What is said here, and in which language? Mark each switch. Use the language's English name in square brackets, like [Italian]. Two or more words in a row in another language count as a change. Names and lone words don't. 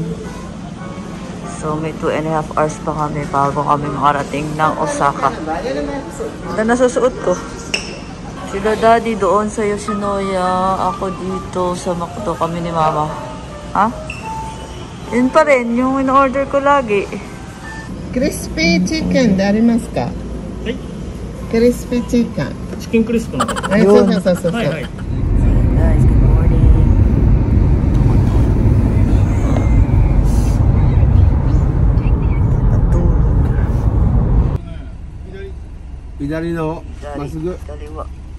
[Filipino] So may 2.5 hours pa kami bago kami makarating ng Osaka. Ito nasusuot ko. Sila Daddy doon sa Yoshinoya. Ako dito sa McDo kami ni Mama. Ha? Yun pa rin yung in-order ko lagi. [English] Crispy chicken [Japanese] でありますか? [English] Crispy chicken. Chicken crispy. [Japanese] そうそうそうそう。はいはい。左のまっすぐ。左は。